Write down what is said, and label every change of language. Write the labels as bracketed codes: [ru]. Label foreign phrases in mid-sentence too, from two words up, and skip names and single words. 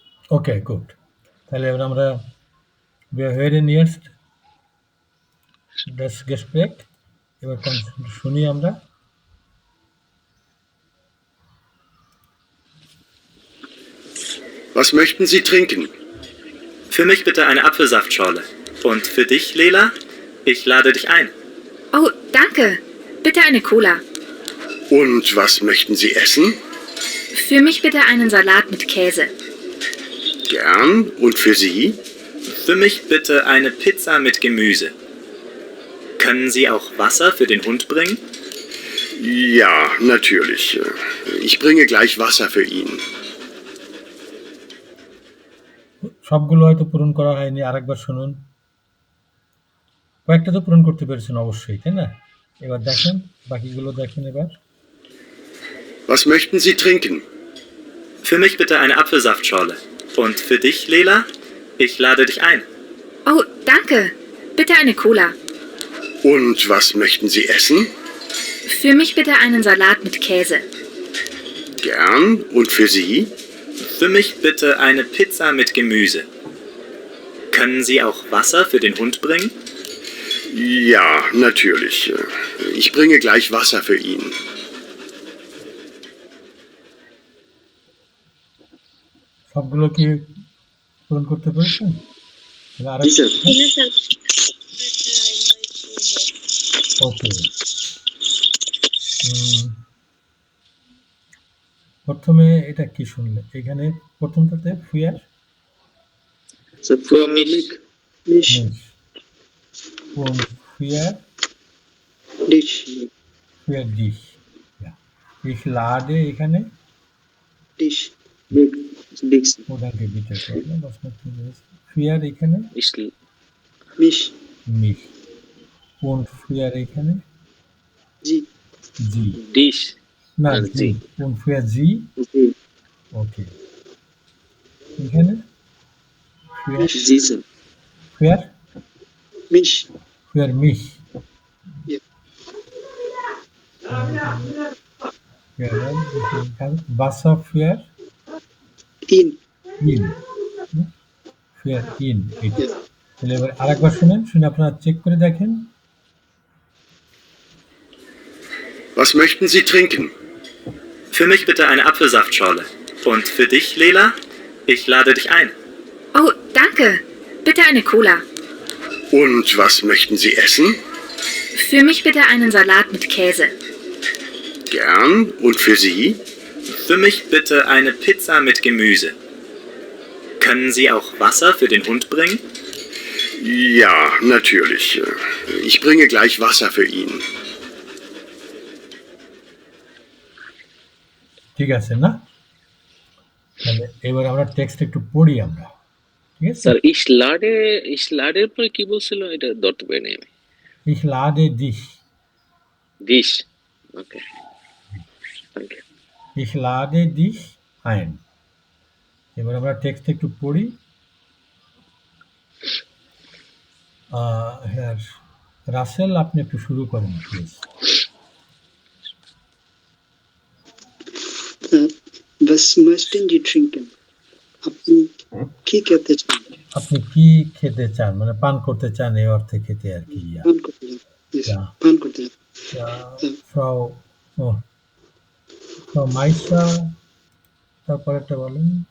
[bn] ওকে, গুড। তাহলে এবার আমরা [en] we are very nearest [de] das Gespräch. [bn] এবার শুনি আমরা। [de] Was möchten Sie trinken? Für mich bitte eine Apfelsaftschorle. Und für dich, Lela? Ich lade dich ein. Oh, danke. Bitte eine Cola. Und was möchten Sie essen? Für mich bitte einen Salat mit Käse. Gern. Und für Sie? Für mich bitte eine Pizza mit Gemüse. Können Sie auch Wasser für den Hund bringen? Ja, natürlich. Ich bringe gleich Wasser für ihn. [bn] সবগুলো হয়তো পূরণ করা হয়নি, আরেকবার শুনুন। কয়েকটা তো পূরণ করতে পেরেছেন অবশ্যই, তাই না? এবার দেখেন, বাকিগুলো দেখেন এবার। Was möchten Sie trinken? Für mich bitte eine Apfelsaftschorle. Und für dich, Lela? Ich lade dich ein. Oh, danke. Bitte eine Cola. Und was möchten Sie essen? Für mich bitte einen Salat mit Käse. Gern. Und für Sie? Für mich bitte eine Pizza mit Gemüse. Können Sie auch Wasser für den Hund bringen? Ja, natürlich. Ich bringe gleich Wasser für ihn. সবগুলো কি পূরণ করতে পেরেছেন? তাহলে জি স্যার। ওকে। প্রথমে এটা কি শুনলে? এখানে প্রথমটাতে ফুয়ার [de] স্যার für mich Mich, und für dich, dich. Ja. Ich lade এখানে dich, dich [bn] ওটাকে বিটা করলে für এখানে [de] Ich mich, mich und für এখানে sie, sie. dich [bn] না আর [de] জি und für sie Sie [bn] ওকে। এখানে für জি স্যার। [de] für mich, für mich. Ja. Wasser für ihn, ihn. Für ihn. [bn] এটা। তাহলে এবার আরেকবার শুনেন, শুনে আপনারা চেক করে দেখেন। [de] Was möchten Sie trinken? Für mich bitte eine Apfelsaftschorle. Und für dich, Lela? Ich lade dich ein. Oh, danke. Bitte eine Cola. Und was möchten Sie essen? Für mich bitte einen Salat mit Käse. Gern. Und für Sie? Für mich bitte eine Pizza mit Gemüse. Können Sie auch Wasser für den Hund bringen? Ja, natürlich. Ich bringe gleich Wasser für ihn. [bn] ঠিক আছে না? তাহলে এবার আমরা টেক্সট একটু পড়ি আমরা, ঠিক আছে? স্যার [de] ich lade [bn] এর পরে কি বলছিল এটা ধরতে পারিনি আমি। [de] Ich lade dich. Dich. Okay. Danke. Ich lade dich ein. [bn] এবার আমরা টেক্সট একটু পড়ি। হ্যাঁ, রাসেল আপনি একটু শুরু করেন প্লিজ। [de] was möchten Sie trinken? [bn] আপনি কি খেতে চান? আপনি কি খেতে চান, মানে পান করতে চান এই অর্থে খেতে আর কি। পান করতে চান? Yes, [de] Ja. [bn] পান করতে চান। Frau Meister, তারপর একটা বলেন।